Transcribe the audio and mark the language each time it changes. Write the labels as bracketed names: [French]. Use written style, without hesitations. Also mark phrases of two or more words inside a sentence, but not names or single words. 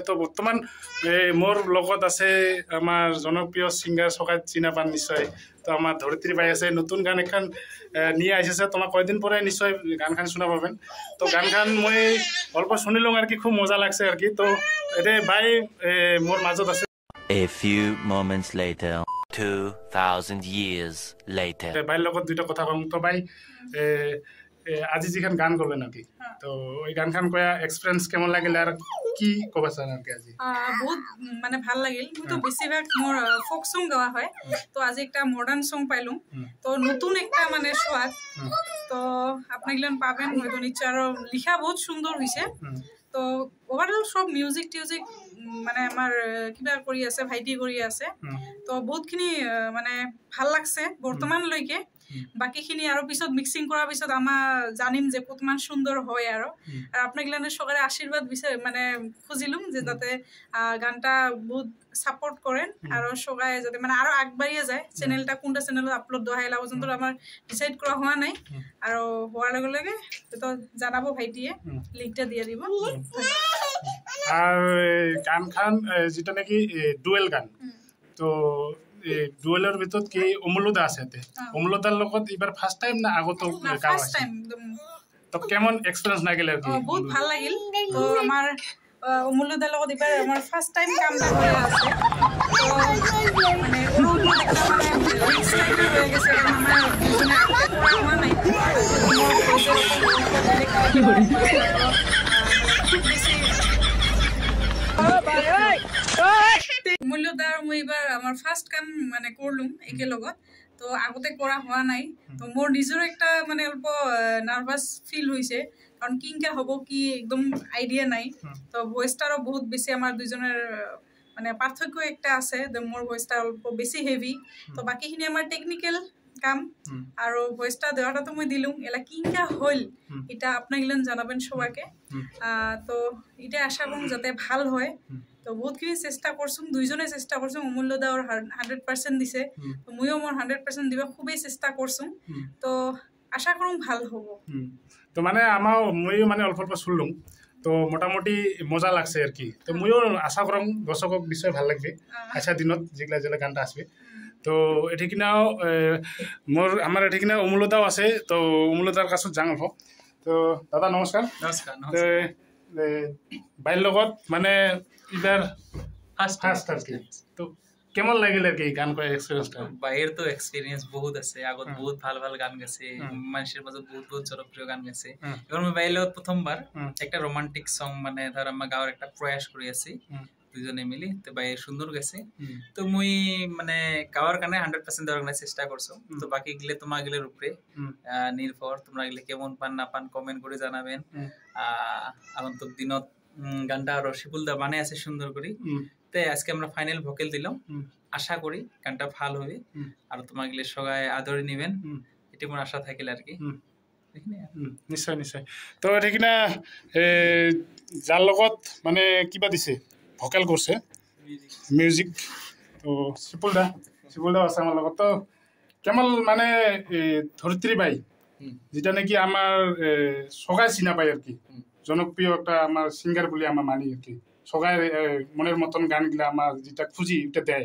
[Rangpuri] তো বর্তমান মোর লগত আছে আমার জনপ্রিয় সিঙ্গার সকাল চিনা পান নিশ্চয়। তো আমার ধরিত্রী ভাই আছে, নতুন গান এখন নিয়ে আসছে। তোমার কয়েকদিন পরে নিশ্চয় গান খান শোনা পাবেন। তো গান খান মই অল্প শুনিলাম আর কি, খুব মজা লাগছে আর কি। তো এটা ভাই মোর মাজত আছে। [English] A few moments later, 2000 years later. [Rangpuri] ভাইয়ের লগত দুইটা কথা কম। তো ভাই আজি যেখান গান করবেন আর কি, তো ওই গান খান কয়া এক্সপিরিয়েন্স কেমন লাগিল আর কি কবা চান আর কি? আজি বহুত মানে ভাল লাগিল। মই তো বেছিভাগ মোর [English] folk song [Rangpuri] গাওয়া হয়, তো আজি একটা [English] modern song [Rangpuri] পাইলুম, তো নতুন একটা মানে সোয়াদ। তো আপনারা পাবেন হয়তো নিশ্চয়। আর লিখা বহুত সুন্দর হয়েছে। তো ওভারঅল সব মিউজিক টিউজিক মানে আমার কিবা কৰি আছে, ভাইটি কৰি আছে। তো বহুতখিনি মানে ভাল লাগছে বর্তমানলৈকে। [Assamese] বাকিখিনি আৰু পিছত মিক্সিং কৰাৰ পিছত আমাৰ জানিম যে কতমান সুন্দৰ হয়। [Rangpuri] আৰু আপোনাগিলানে সকালে আশীর্বাদ বিচাৰ মানে খুঁজিলুম যে যাতে গানটা বহুত সাপোর্ট করেন আর সবাই যাতে মানে আরো আগবাড়িয়ে যায়। চ্যানেলটা কোনটা চ্যানেলত আপলোড দেওয়া হয় পর্যন্ত আমার ডিসাইড করা হওয়া নাই। আর হওয়ার লগে লগে তো জানাবো, ভাইটিয়ে লিঙ্কটা দিয়ে দিব। আর গান খান যেটা নাকি ডুয়েল গান, তো ডুয়েলের ভিতর কি অমূল্যদা আছে? অমূল্যদার লগত এবার [English] first time [Rangpuri] না আগত গাওয়া আছে? তো কেমন এক্সপেরিয়েন্স লাগিল আর কি? বহুত ভাল লাগিল। তো আমার অমূল্যদার লগত এবার আমার [English] first time [Rangpuri] কামটা করে আছে। তো মানে ওর একটা মানে রিস্ক টাইপের হয়ে গেছে, কারণ আমার দুজনে আগে করা হওয়া নাই। অমূল্যদার মই এবার আমার ফার্স্ট কাম মানে করলুম একে লগত। তো আগতে করা হওয়া নাই। তো মোর নিজেরও একটা মানে অল্প নার্ভাস ফিল হয়েছে, কারণ কিংকা হব কি একদম আইডিয়া নাই। তো ভয়েসটারও বহুত বেশি আমার দুইজনের মানে পার্থক্য একটা আছে। মোর ভয়েসটা অল্প বেশি হেভি। তো বাকিখিনি আমার টেকনিক্যাল কাম। আর ভয়েসটা দেওয়াটা তো মই দিলুম, এলা কিংকা হইল এটা আপনারা জানাবেন সবাইকে। তো এটা আশা করুন যাতে ভাল হয়। তো বহুতখিনি চেষ্টা করছুম, দুইজনে চেষ্টা করছুম। অমূল্যদা ওর 100% দিছে, তো মইও মোর 100% দিবা খুবই চেষ্টা করছুম। তো আশা করুম ভাল হব। তো মানে আমার মইও মানে অল্প অল্প শুনলুম, তো মোটামুটি মজা লাগছে আর কি। তো মইও আশা করম দর্শকক নিশ্চয় ভাল লাগবে আশা দিনত যেগুলা যেগুলা গানটা আসবে। তো এটি কিনাও মোর আমার এটি কিনা অমূল্যদাও আছে। তো অমূল্যদার কাছে যাং অল্প। তো দাদা নমস্কার। নমস্কার। বাইর লগত মানে এবার ফার্স্ট আর কি, তো কেমন লাগিল আর কি গান করার এক্সপেরিয়েন্সটা? বাইরের তো এক্সপেরিয়েন্স বহুত আছে, আগত বহুত ভালো ভালো গান গেছে, মানুষের মাঝে বহুত বহুত জনপ্রিয় গান গেছে। এবার আমি বাইরের লগত প্রথমবার একটা [English] romantic song [Rangpuri] মানে ধর আমরা গাওয়ার একটা প্রয়াস করে আছি দুজনে মিলি। তো বাইরে সুন্দর গেছে। তো মুই মানে গাওয়ার কারণে 100% দেওয়ার কারণে চেষ্টা করছো। তো বাকি গিলে তোমার গিলের উপরে নির্ভর, তোমরা গিলে কেমন পান না পান কমেন্ট করে জানাবেন। আগন্তুক দিনত গানটা আরো শিপুলদা বানাই আছে সুন্দর করে। তাই আজকে আমরা [English] final vocal [Rangpuri] দিলাম। আশা করি গানটা ভালো হবে আর তোমার গিলে সবাই আদরে নিবেন, এটা মোর আশা থাকিল আর কি। নিশ্চয় নিশ্চয়। তো এটা কিনা যার লগত মানে কিবা দিছে ভোকাল করছে মিউজিক, তো শিপুলদা আছে আমার লগত। তো কেমন মানে ধরিত্রী বাই যেটা নাকি আমার সবাই চিনা পাই আর কি, জনপ্রিয় একটা আমার সিঙ্গার বলে আমার মানি আর কি। সবাই মনের মতন গানগুলা আমার যেটা খুঁজি এটা দেয়।